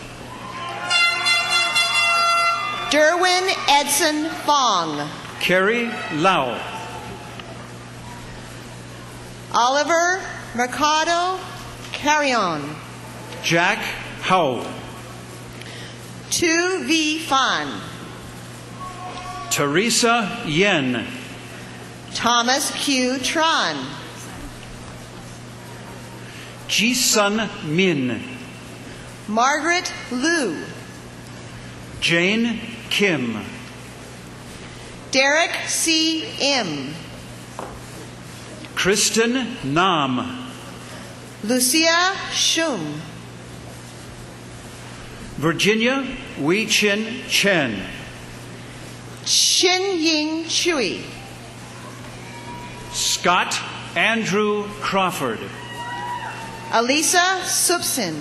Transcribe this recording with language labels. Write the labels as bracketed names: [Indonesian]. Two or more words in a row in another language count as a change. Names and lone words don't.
[English] Derwin Edson Fong. Carrie Lau. Oliver Mercado Carrion. Jack Howe. Tu V Fan. Teresa Yen. Thomas Q Tron. Ji-sun Min. Margaret Liu. Jane Kim. Derek C. M. Kristen Nam. Lucia Shum. Virginia Wei Chin Chen. Shin Ying Chui. Scott Andrew Crawford. Alisa Supsin.